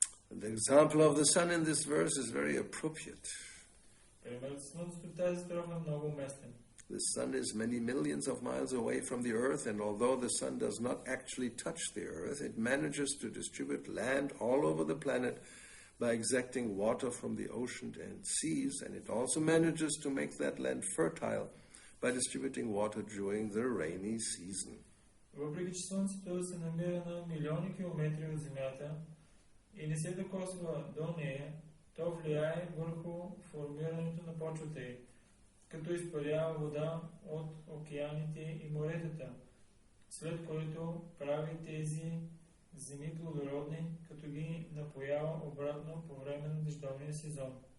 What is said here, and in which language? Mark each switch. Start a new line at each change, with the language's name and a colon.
English: The example of the sun in this verse is very appropriate.
Bulgarian: Примерът с слънцето в тази строфа е много уместен.
English: The sun is many millions of miles away from the earth, and although the sun does not actually touch the earth, it manages to distribute land all over the planet by exacting water from the ocean and seas, and it also manages to make that land fertile by distributing water during the rainy season.
Bulgarian: Въпреки че Слънцето се намира на милиони километри от Земята и не се докосва до нея, то влияе върху формирането на почвата й, като изпарява вода от океаните и моретата, след което прави тези земи плодородни, като ги напоява обратно по време на дъждовния сезон.